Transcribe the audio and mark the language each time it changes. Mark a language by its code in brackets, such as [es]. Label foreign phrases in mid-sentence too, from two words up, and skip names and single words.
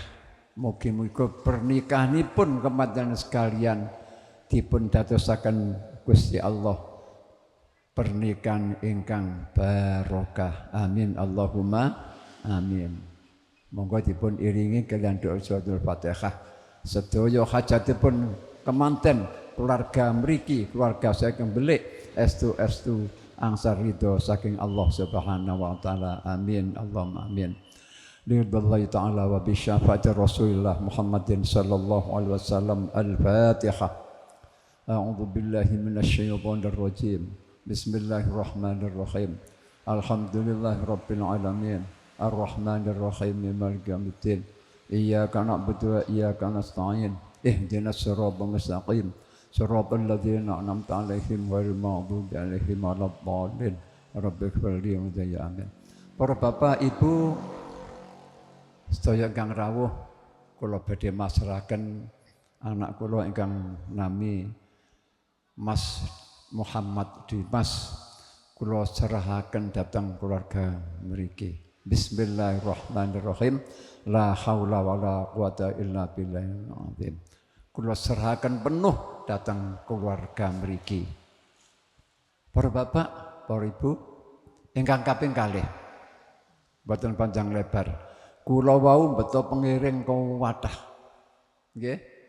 [jv] Mugi-mugi pernikahanipun kemanten sekalian dipun dadosaken Gusti Allah pernikahan ingkang barokah. [ar] آمين اللهم آمين. [jv] Monggo dipun iringi kalian doa suratul Fatihah. sedaya hajatipun kemanten keluarga mriki, keluarga saking belik estu angsal ridho saking Allah [ar] سبحانه وتعالى. آمين اللهم آمين. لله تعالى وبشفاعة رسول الله محمد صلى الله عليه وسلم. الفاتحة. أعوذ بالله من الشيطان الرجيم. بسم الله الرحمن الرحيم الحمد لله رب العالمين. الرحمن الرحيم مالك يوم الدين إياك نعبد وإياك نستعين. اهدنا الصراط المستقيم صراط الذين أنعمت عليهم غير المغضوب عليهم ولا الضالين. رب اغفر لي وآمين. [jv] Para bapak, ibu, sedaya ingkang rawuh, kula badhe masrahaken anak kula ingkang nami Mas Muhammad Dimas, kula serahaken dhateng keluarga mriki. [ar] بسم الله الرحمن الرحيم لا حول ولا قوة إلا بالله العظيم. [jv] Kula serahaken penuh dhateng keluarga mriki. Para bapak, para ibu ingkang kaping kalih, boten panjang lebar. Kula wau beto pengiring kuwatah. Nggih.